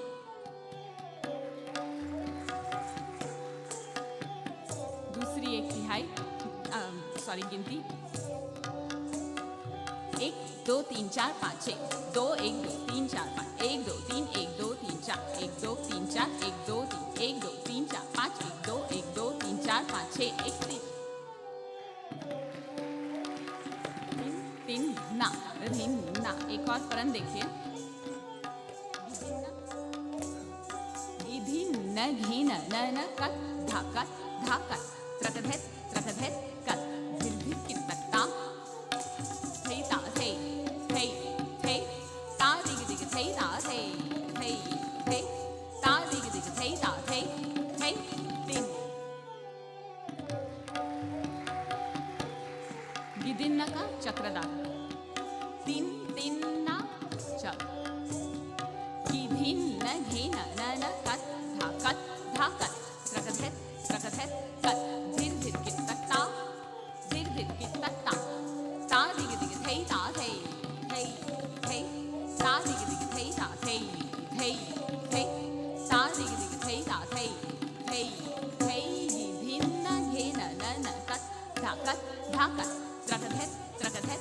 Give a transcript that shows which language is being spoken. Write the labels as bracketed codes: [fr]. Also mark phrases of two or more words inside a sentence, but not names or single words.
[hi] दूसरी एक तिहाई सॉरी गिनती एक दो तीन चार पाँच छः दो एक दो तीन चार पाँच एक दो तीन चार एक दो तीन चार एक दो तीन एक दो तीन चार पाँच एक दो तीन चार पाँच छः एक तीन तीन ना धिन ना। एक और परन देखिए धिन घिन न कत धाकत धाकत त्रकधेत त्रकधेत कत धिर धिर कितकता थै ता थै थै थै ता दिग दिग थै ता थै थै थै ता दिग दिग थै ता थै थै तीन। गिदिन्न का चक्रदार तीन तीन ना चक गिधिन्न घिन न कत धाकत धाकत त्रकधेत त्रकधेत कत धिर धिर कितकता धिर धिर कितकता ता दिग दिग थै ता थै थै थै ता दिग दिग थै ता थै थै थै ता दिग दिग थै ता थै थै थै गिधिन्न घिन न कत धाकत धाकत त्रकधेत त्रकधेत